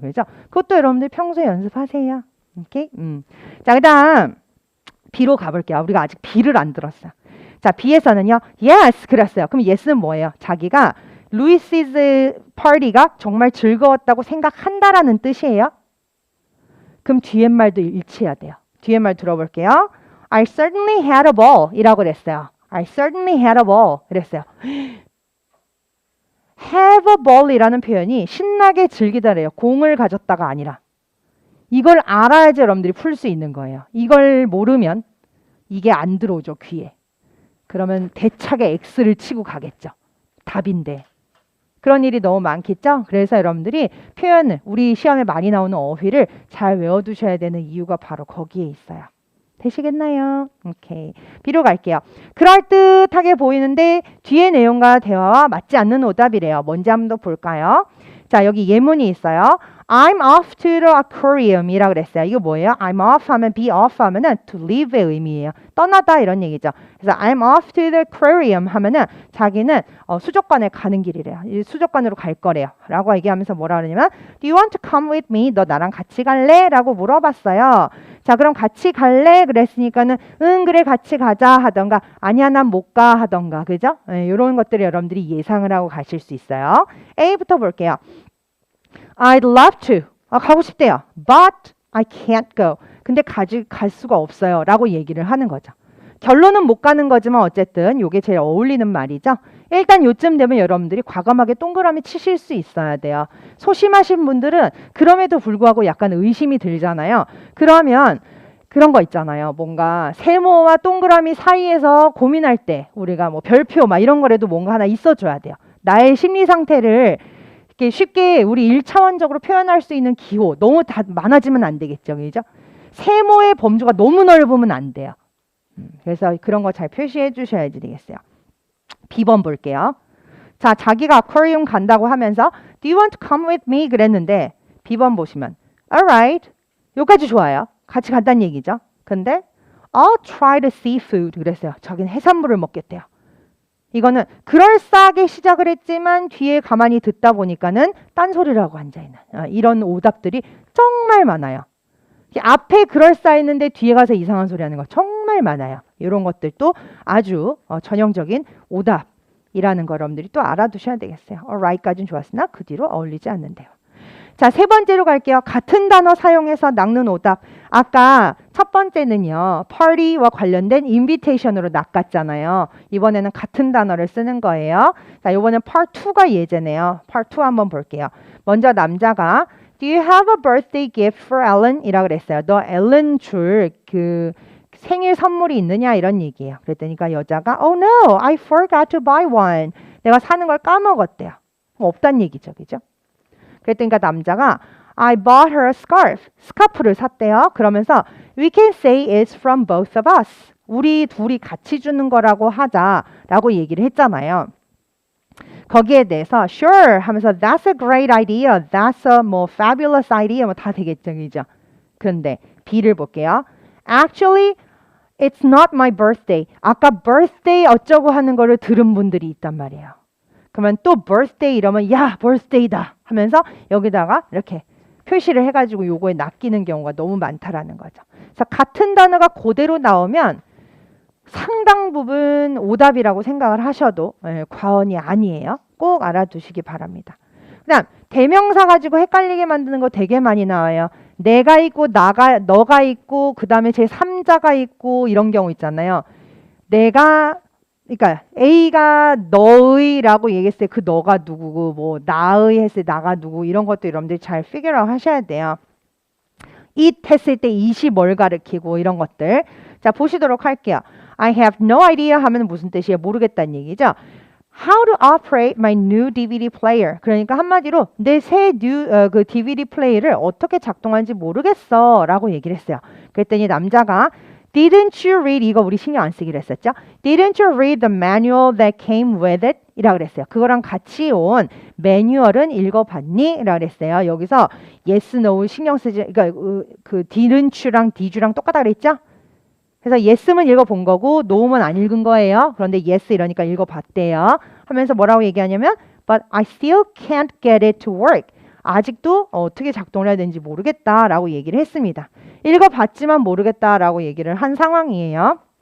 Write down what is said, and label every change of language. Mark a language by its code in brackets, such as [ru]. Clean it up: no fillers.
[ko] 그죠? 그것도 여러분들 평소에 연습하세요. 오케이? 자, 그 다음 B로 가볼게요. 우리가 아직 B를 안 들었어요. 자, B에서는요. Yes 그랬어요. 그럼 yes는 뭐예요? 자기가 루이스's party가 정말 즐거웠다고 생각한다라는 뜻이에요. 그럼 뒤에 말도 일치해야 돼요. 뒤에 말 들어볼게요. [en] I certainly had a ball [ko] 이라고 그랬어요. [en] I certainly had a ball [ko] 그랬어요. [en] have a ball [ko] 이라는 표현이 신나게 즐기다래요. 공을 가졌다가 아니라. 이걸 알아야지 여러분들이 풀 수 있는 거예요. 이걸 모르면 이게 안 들어오죠, 귀에. 그러면 대차게 X를 치고 가겠죠. 답인데. 그런 일이 너무 많겠죠? 그래서 여러분들이 표현을, 우리 시험에 많이 나오는 어휘를 잘 외워두셔야 되는 이유가 바로 거기에 있어요. 되시겠나요? 오케이. B로 갈게요. 그럴듯하게 보이는데 뒤에 내용과 대화와 맞지 않는 오답이래요. 뭔지 한번 더 볼까요? 자, 여기 예문이 있어요. [en] I'm off to the aquarium [ko] 이라고 그랬어요. 이거 뭐예요? [en] I'm off 하면 be off 하면은 to leave [ko] 의 의미예요. 떠나다 이런 얘기죠. 그래서 [en] I'm off to the aquarium [ko] 하면은 자기는 수족관에 가는 길이래요. 수족관으로 갈 거래요. 라고 얘기하면서 뭐라 그러냐면 [en] Do you want to come with me? [ko] 너 나랑 같이 갈래? 라고 물어봤어요. 자, 그럼 같이 갈래? 그랬으니까는 응 그래 같이 가자 하던가 아니야 난 못 가 하던가 그죠? 이런 것들을 여러분들이 예상을 하고 가실 수 있어요. A부터 볼게요. [en] I'd love to. [ko] 가고 싶대요. [en] But I can't go. [ko] 근데 갈 수가 없어요. 라고 얘기를 하는 거죠. 결론은 못 가는 거지만 어쨌든 이게 제일 어울리는 말이죠. 일단 요쯤 되면 여러분들이 과감하게 동그라미 치실 수 있어야 돼요. 소심하신 분들은 그럼에도 불구하고 약간 의심이 들잖아요. 그러면 그런 거 있잖아요. 뭔가 세모와 동그라미 사이에서 고민할 때 우리가 뭐 별표 막 이런 거라도 뭔가 하나 있어줘야 돼요. 나의 심리 상태를 이렇게 쉽게 우리 1차원적으로 표현할 수 있는 기호 너무 다 많아지면 안 되겠죠. 그죠? 세모의 범주가 너무 넓으면 안 돼요. 그래서 그런 거 잘 표시해 주셔야 되겠어요. B번 볼게요. 자, 자기가 아쿠아리움 간다고 하면서 [en] Do you want to come with me? [ko] 그랬는데 B번 보시면 Alright. 여기까지 좋아요. 같이 간다는 얘기죠. [en] 근데 I'll try the seafood [ko] 그랬어요. 자기는 해산물을 먹겠대요. 이거는 그럴싸하게 시작을 했지만 뒤에 가만히 듣다 보니까는 딴소리라고 앉아있는 이런 오답들이 정말 많아요. 앞에 그럴싸했는데 뒤에 가서 이상한 소리 하는 거 정말 많아요. 이런 것들도 아주 전형적인 오답이라는 거 여러분들이 또 알아두셔야 되겠어요. right까지는 좋았으나 그 뒤로 어울리지 않는데요. 자, 세 번째로 갈게요. 같은 단어 사용해서 낚는 오답. 아까 첫 번째는요. party와 관련된 invitation으로 낚았잖아요. 이번에는 같은 단어를 쓰는 거예요. 자, 이번엔 part 2가 예제네요. part 2 한번 볼게요. 먼저 남자가 [en] Do you have a birthday gift for Ellen? [ko] 이라고 그랬어요. 너 앨런 줄 그 생일 선물이 있느냐 이런 얘기예요. 그랬더니까 여자가 [en] Oh no, I forgot to buy one. [ko] 내가 사는 걸 까먹었대요. 없단 얘기죠. 그죠? 그랬더니까 남자가 [en] I bought her a scarf. [ko] 스카프를 샀대요. 그러면서 [en] We can say it's from both of us. [ko] 우리 둘이 같이 주는 거라고 하자라고 얘기를 했잖아요. 거기에 대해서 [en] sure 하면서 that's a great idea. That's a 뭐 fabulous idea. [ko] 뭐 다 되겠죠. 그죠? 그런데 B를 볼게요. [en] Actually, it's not my birthday. [ko] 아까 birthday 어쩌고 하는 거를 들은 분들이 있단 말이에요. 그러면 또 birthday 이러면 야 birthday다 하면서 여기다가 이렇게 표시를 해가지고 요거에 낚이는 경우가 너무 많다라는 거죠. 그래서 같은 단어가 그대로 나오면 상당 부분 오답이라고 생각을 하셔도 과언이 아니에요. 꼭 알아두시기 바랍니다. 그 다음 대명사 가지고 헷갈리게 만드는 거 되게 많이 나와요. 내가 있고 너가 있고 그 다음에 제 3자가 있고 이런 경우 있잖아요. 그러니까 A가 너의라고 얘기했을 때 그 너가 누구고 뭐 나의 했을 때 나가 누구 이런 것도 여러분들이 잘 figure out 하셔야 돼요. it 했을 때 it이 뭘 가리키고 이런 것들. 자, 보시도록 할게요. I have no idea 하면 무슨 뜻이에요? 모르겠다는 얘기죠. [en] How to operate my new DVD player. [ko] 그러니까 한마디로 내 새 그 DVD 플레이를 어떻게 작동하는지 모르겠어 라고 얘기를 했어요. 그랬더니 남자가 [en] Didn't you read? [ko] 이거 우리 신경 안 쓰기로 했었죠. [en] Didn't you read the manual that came with it? [ko] 이라고 그랬어요. 그거랑 같이 온 매뉴얼은 읽어봤니? 라고 그랬어요. 여기서 yes, no 신경 쓰지. 그러니까 그 didn't you랑 did you랑 똑같다 그랬죠? 그래서 yes면 읽어본 거고 no면 안 읽은 거예요. 그런데 yes 이러니까 읽어봤대요. 하면서 뭐라고 얘기하냐면 [en] But I still can't get it to work. [ko] 아직도 어떻게 작동을 해야 되는지 모르겠다라고 얘기를 했습니다. 읽어봤지만 모르겠다라고 얘기를 한 상황이에요.